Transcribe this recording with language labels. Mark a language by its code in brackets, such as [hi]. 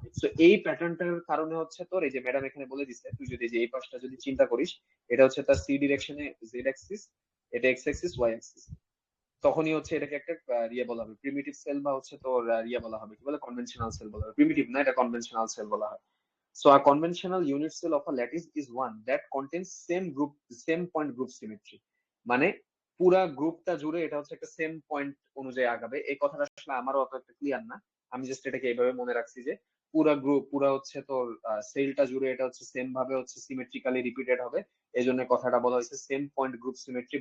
[bn] তো এই প্যাটার্নটার কারণে হচ্ছে তোর এই যে ম্যাডাম এখানে বলে দিচ্ছে, তুই যদি যে এই পাশটা যদি চিন্তা করিস, এটা হচ্ছে তার সি ডিরেকশনে জেড অ্যাক্সিস, এটা এক্স অ্যাক্সিস, ওয়াই অ্যাক্সিস, তখনই হচ্ছে এটাকে একটা ইয়ে বলা হবে প্রিমিটিভ সেল, বা হচ্ছে তোর ইয়ে বলা হবে কি বলে কনভেনশনাল সেল বলা হবে, প্রিমিটিভ না, এটা কনভেনশনাল সেল বলা হয়। [en] So a conventional unit cell of a lattice is one that contains same point group symmetry. [bn] মানে পুরা গ্রুপটা জুড়ে এটা হচ্ছে একটা সেম পয়েন্ট অনুযায়ী আগাবে। এই কথাটা আসলে আমারও অত একটা ক্লিয়ার না, আমি জাস্ট এটাকে এইভাবে মনে রাখছি যে পুরা গ্রুপ, পুরা হচ্ছে তোর সেলটা জুড়ে এটা হচ্ছে সেম ভাবে হচ্ছে সিমেট্রিক্যালি রিপিটেড হবে, এই জন্য কথাটা বলা হয়েছে সেম পয়েন্ট গ্রুপ সিমেট্রি।